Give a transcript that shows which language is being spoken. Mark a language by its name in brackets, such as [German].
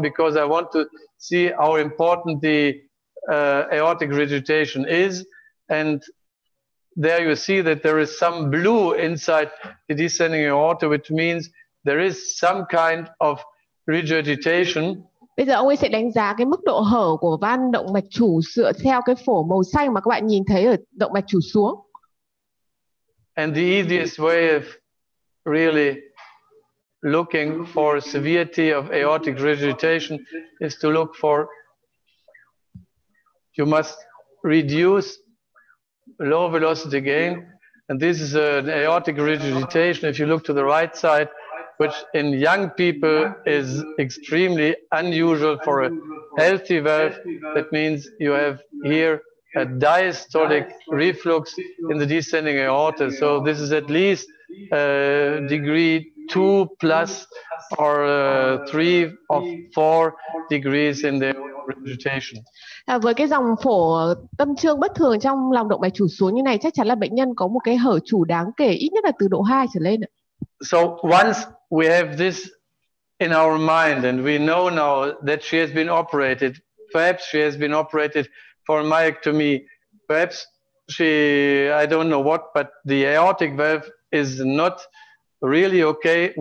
[English] Because I want to see how important the aortic regurgitation is, and there you see that there is some blue inside the descending aorta, which means there is some kind of regurgitation. [Vietnamese] Bây giờ ông ấy sẽ đánh giá cái mức độ hở của van động mạch chủ dựa theo cái phổ màu xanh mà các bạn nhìn thấy ở động mạch chủ xuống. [English] And the easiest way of really looking for severity of aortic regurgitation is to look for, you must reduce low velocity gain, and this is an aortic regurgitation. If you look to the right side, which in young people is extremely unusual for a healthy valve, that means you have here a diastolic reflux in the descending aorta. So this is at least degree 2 plus or 3 or 4 degrees in the regurgitation. [Vietnamese] Với cái dòng phổ tâm trương bất thường trong lòng động mạch chủ xuống như này, chắc chắn là bệnh nhân có một cái hở chủ đáng kể, ít nhất là từ độ 2 trở lên. [English] So once we have this in our mind and we know now that she has been operated, perhaps she has been operated for myectomy, perhaps I don't know what, but the aortic valve is not really okay.